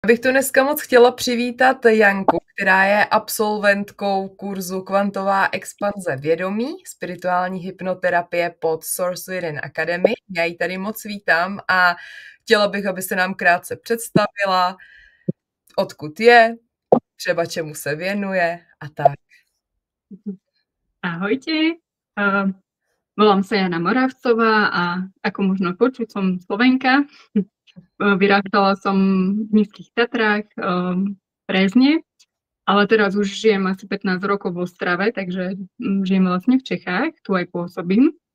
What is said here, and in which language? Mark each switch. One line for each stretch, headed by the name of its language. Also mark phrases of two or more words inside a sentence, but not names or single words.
Czech: Bych tu dneska moc chtěla přivítat Janku, která je absolventkou kurzu Kvantová expanze vědomí, spirituální hypnoterapie pod Source Within Academy. Já ji tady moc vítám a chtěla bych, aby se nám krátce představila, odkud je, třeba čemu se věnuje a tak.
Slovak: Ahojte, volám sa Jana Moravcová a ako možno počuť, som Slovenka. Vyrástala som v Nízkych Tatrách, Brezne, ale teraz už žijem asi 15 rokov v Ostrave, takže žijem vlastne v Čechách, tu aj pôsobím.